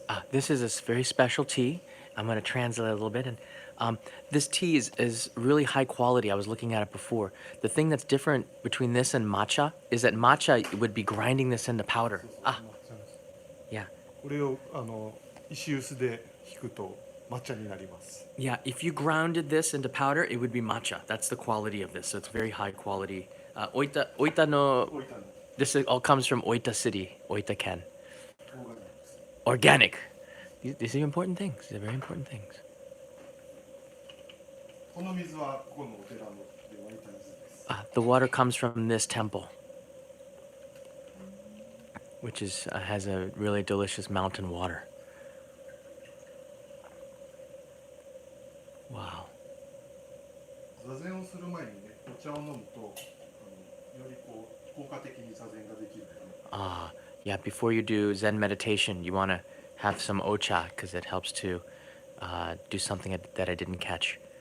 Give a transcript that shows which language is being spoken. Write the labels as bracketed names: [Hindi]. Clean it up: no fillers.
[English] This is a very special tea. I'm going to translate a little bit. And this tea is really high quality. I was looking at it before. The thing that's different between this and matcha is that matcha would be grinding this into powder. Yeah. [Japanese] これを石臼でひくと抹茶になります。 [English] Yeah, if you grounded this into powder, it would be matcha. That's the quality of this. So it's very high quality. Oita no, this all comes from Oita City, Oita Ken. Organic. These are important things. These are very important things. [Japanese] この水はここのお寺ので湧いた水です。 [English] The water comes from this temple, which has a really delicious mountain water. Wow. [Japanese] 座禅をする前にね、お茶を飲むとよりこう効果的に座禅ができる。 [English] Yeah, before you do Zen meditation, you want to have some ocha because it helps to do something that I didn't catch.